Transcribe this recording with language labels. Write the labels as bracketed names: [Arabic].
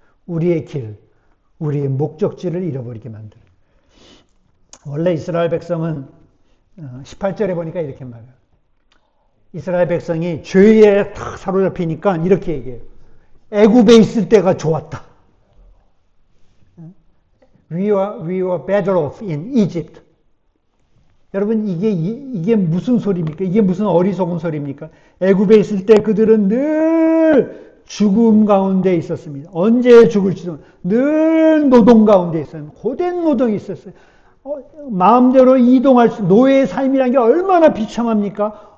[Korean] 우리의 길, 우리의 목적지를 잃어버리게 만들어요. 원래 이스라엘 백성은 18절에 보니까 이렇게 말해요. 이스라엘 백성이 죄에 탁 사로잡히니까 이렇게 얘기해요. 애굽에 있을 때가 좋았다. [English] We were better off in Egypt. [Korean] 여러분 이게 무슨 소리입니까? 이게 무슨 어리석은 소리입니까? 애굽에 있을 때 그들은 늘 죽음 가운데 있었습니다. 언제 죽을지도 늘 노동 가운데 있어요. 고된 노동이 있었어요. 마음대로 이동할 노예의 삶이라는 게 얼마나 비참합니까?